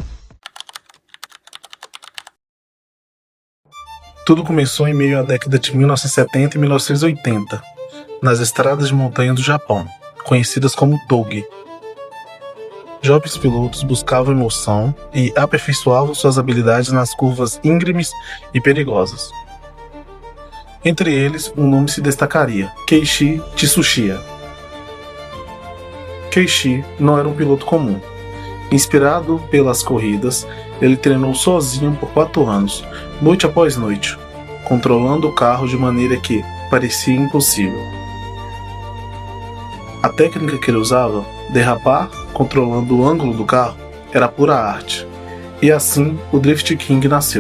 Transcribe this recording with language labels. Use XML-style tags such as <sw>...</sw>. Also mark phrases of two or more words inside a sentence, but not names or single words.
<pt>Tudo começou em meio à década de 1970 e 1980, nas estradas de montanha do Japão, conhecidas como Touge. Jovens pilotos buscavam emoção e aperfeiçoavam suas habilidades nas curvas íngremes e perigosas. Entre eles, um nome se destacaria: Keiichi Tsuchiya. Keiichi não era um piloto comum. Inspirado pelas corridas, ele treinou sozinho por 4 anos, noite após noite, controlando o carro de maneira que parecia impossível. A técnica que ele usava, derrapar controlando o ângulo do carro, era pura arte, e assim o Drift King nasceu.</pt>